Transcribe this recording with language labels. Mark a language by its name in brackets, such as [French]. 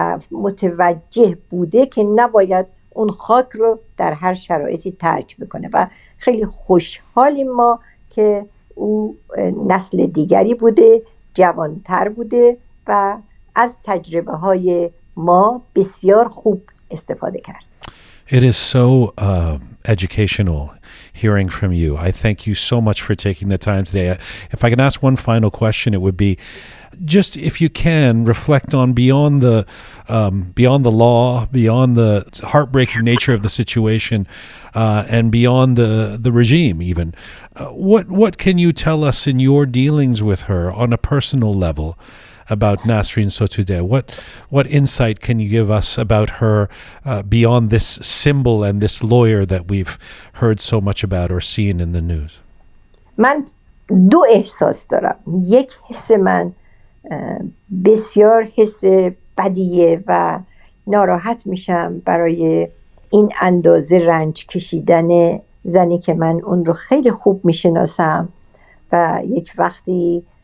[Persian] متوجه بوده که نباید اون خاک رو در هر شرایطی ترک بکنه و خیلی خوشحالیم ما که او نسل دیگری بوده، جوانتر بوده و از تجربه های ما بسیار خوب استفاده کرد. [English] It is so educational hearing from you. I thank you so much for taking the time today. If I can ask one final question, it would be just if you can reflect on beyond the law, beyond the heartbreaking nature of the situation, and beyond the regime even. What can you tell us in your dealings with her on a personal level about Nasrin Sotoudeh? What insight can you give us about her beyond this symbol and this lawyer that we've heard so much about or seen in the news? [Persian] من 2 احساس دارم. یک حس من بسیار حس بدیه و ناراحت میشم برای این اندازه رنج کشیدن زنی که من اون رو خیلی خوب میشناسم و یک وقتی